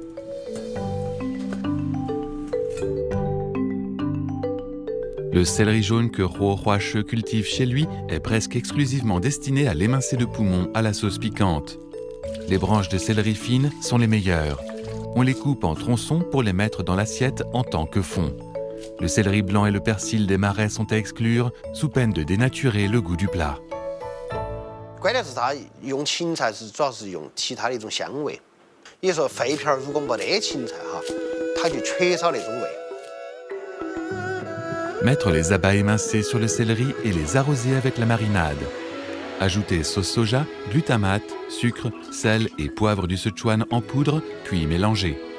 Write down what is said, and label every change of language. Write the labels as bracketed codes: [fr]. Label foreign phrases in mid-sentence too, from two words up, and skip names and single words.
[fr] Le céleri jaune que Huo Huashe cultive chez lui est presque exclusivement destiné à l'émincé de poumon à la sauce piquante. Les branches de céleri fines sont les meilleures. On les coupe en tronçons pour les mettre dans l'assiette en tant que fond. Le céleri blanc et le persil des marais sont à exclure, sous peine de dénaturer le goût du plat. [zh] 关键是它用芹菜是主要是用其他的一种香味。也说肺片如果没得芹菜哈，它就缺少那种味。 [fr] Mettre les abats émincés sur le céleri et les arroser avec la marinade. Ajouter sauce soja, glutamate, sucre, sel et poivre du Sichuan en poudre, puis mélanger.